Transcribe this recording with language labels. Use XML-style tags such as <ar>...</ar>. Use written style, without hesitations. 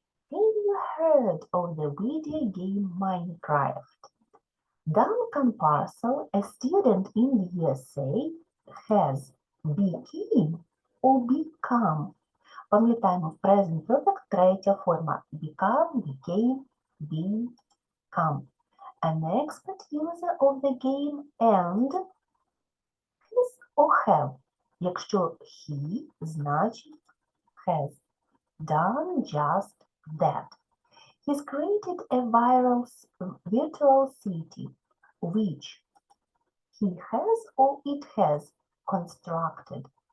<en>Have you heard of the video game Minecraft? Duncan Parcel, a student in the USA, has became or become.</en> <uk>Пам'ятаємо, в present perfect третя форма.</uk> <en>Become, became, become. An expert user of the game and has or have.</en> <uk>Якщо</uk> <en>he,</en> <uk>значить</uk> <en>has. Done just that. He's created a virtual city, which he has or it has constructed.</en>